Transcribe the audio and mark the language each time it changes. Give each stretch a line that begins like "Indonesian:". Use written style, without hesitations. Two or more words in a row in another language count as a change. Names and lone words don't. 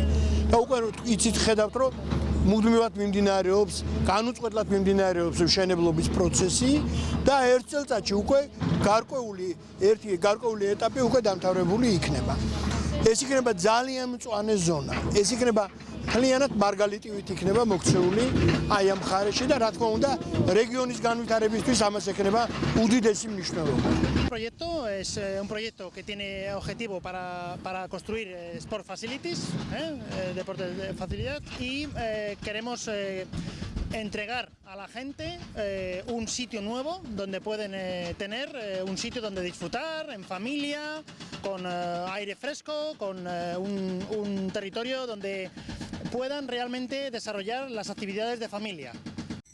Georgian: და უკვე იცით ხედავთ რომ მუდმივად მიმდინარეობს, განუწყვეტლად მიმდინარეობს მშენებლობის პროცესი და ერთ წელიწადში უკვე გარკვეული ეტაპი უკვე დამთავრებული იქნება. ეს იქნება ძალიან მწვანე ზონა. ეს იქნება მთლიანად მარგალიტივით იქნება მოქცეული აი ამ მხარეში და რა თქმა უნდა რეგიონის განვითარებისთვის ამას ექნება უდიდესი მნიშვნელობა.
Spanish: proyecto es un proyecto que tiene objetivo para construir
English: sport facilities,
Spanish: deportes de facilidad y queremos entregar a la gente un sitio nuevo donde pueden tener un sitio donde disfrutar en familia, con aire fresco, con un territorio donde puedan realmente desarrollar las actividades de familia.